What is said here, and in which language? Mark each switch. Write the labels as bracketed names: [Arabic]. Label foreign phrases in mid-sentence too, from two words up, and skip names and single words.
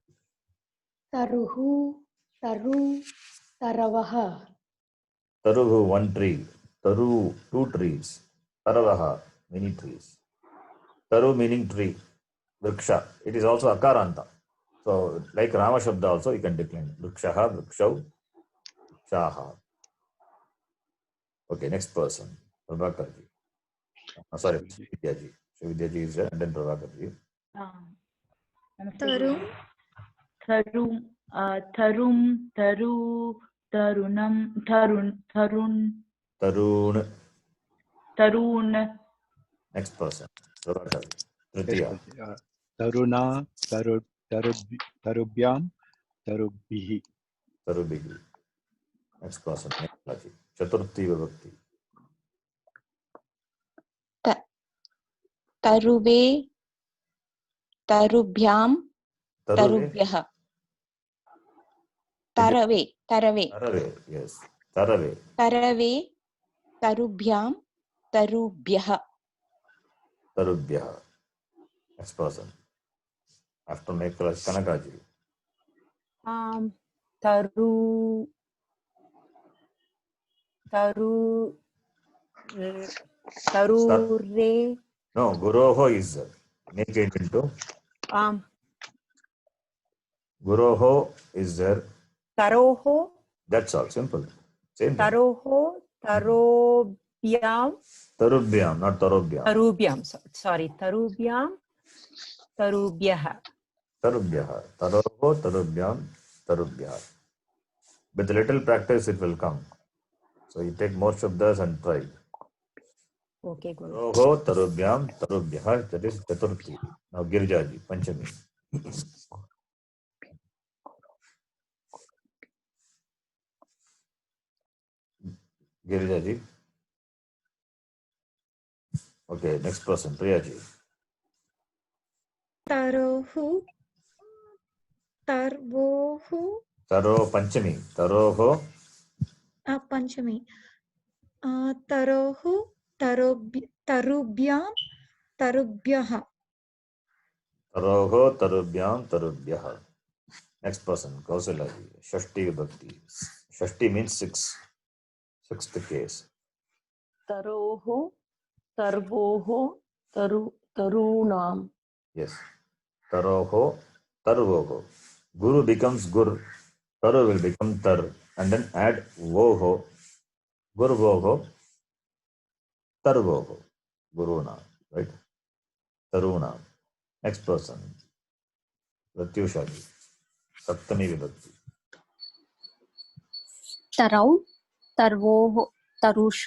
[Sanskrit] तरुः तरु तरवः Taruhu, [English] one tree. Taru, two trees. Taravaha, many trees. Taru meaning tree. Vriksha. It is also Akaranta. So like [Sanskrit] राम शब्द [English] also you can decline. [Sanskrit] वृक्षः वृक्षौ वृक्षाः. [English] Okay, next person. Prabhakarji. Sorry, Vidyaji. Vidyaji is there and then Prabhakarji. [Sanskrit] Tarum, तरुम् तरू तरूणाम् तरून्. [English] Next person. Prabhakarji. Yes, Tritiya. [Sanskrit] तरुणा तरुभ्याम् तरुभिः. Tarubhihi. [English] Next person. Next [Sanskrit] चतुर्थी विभक्ति. तरुवे तरुभ्यां तरुभ्यः तरवे Tarave, yes. Tarave. तरवे तरुभ्यां Tarubhyah. Tarubhyah. [English] Next person. After Mekala, Kanakaji. [Sanskrit] तरु तरु तरुरे. [English] No, Guroho is there. Make it into. Guroho is there. [Sanskrit] Taroho, [English] That's all. Simple. Same thing. [Sanskrit] तरोः तरुभ्याम्. Tarubhyam, not Tarubhyam. Tarubhyam, sorry, तरुभ्याम् तरुभ्यः. Tarubhyah. तरोः तरुभ्याम् तरुभ्यः. [English] With a little practice, it will come. So you take more shabdas and try. Okay, Guru. [Sanskrit] तरोः तरुभ्याम् तरुभ्यः. [English] That is Chaturthi. Now Girjaji, Panchami. Girjaji. Okay, next person, Priyaji. [Sanskrit] तरोः तर्वोः, तरो पञ्चमी तरोः, Panchami. तरोः तरुभ्याम् तरुभ्यः. तरोः तरुभ्याम् तरुभ्यः. [English] Next person, Kausalaji. [Sanskrit] षष्ठी विभक्ति. [English] Shashti means six. Sixth case. [Sanskrit] तरोः तर्वोः तरूणाम्. Yes. तरोः तर्वोः. [English] Guru becomes Gur. Taru will become Tar. And then add Voho. Gurvoho. [Sanskrit] तर्वोः गुरुणा. [English] Right? Taruna. Next person. Pratyushaji. [Sanskrit] सप्तमी विभक्ति. तरौ तर्वोः तरुषु.